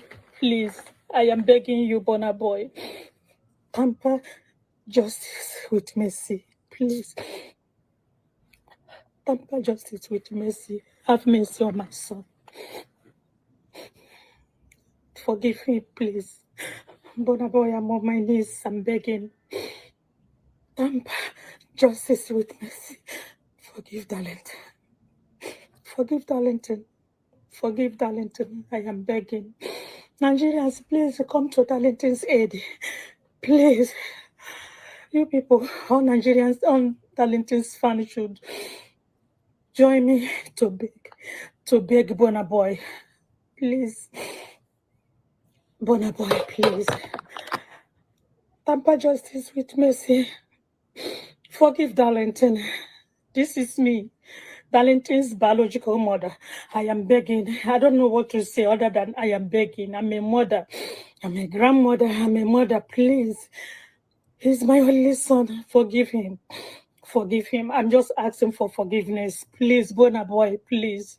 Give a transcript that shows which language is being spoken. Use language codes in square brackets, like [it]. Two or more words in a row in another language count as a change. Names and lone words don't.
[en] Please, I am begging you, Burna Boy. Tamper justice with mercy, please. Tamper justice with mercy. Have mercy on my son. Forgive me, please. Burna Boy, I'm on my knees. I'm begging. Tamper justice with mercy. Forgive Darlington. Forgive Darlington. Forgive Darlington. I am begging. Nigerians, please come to Darlington's aid. Please. You people, all Nigerians, all Darlington's fans should join me to beg Burna Boy. Please. Burna Boy, please. Tamper justice with mercy. Forgive Darlington. This is me, Darlington's biological mother. I am begging. I don't know what to say other than I am begging. I'm a mother. I'm a grandmother. I'm a mother. Please. He's my only son. Forgive him. Forgive him. I'm just asking for forgiveness. Please, Burna Boy, please.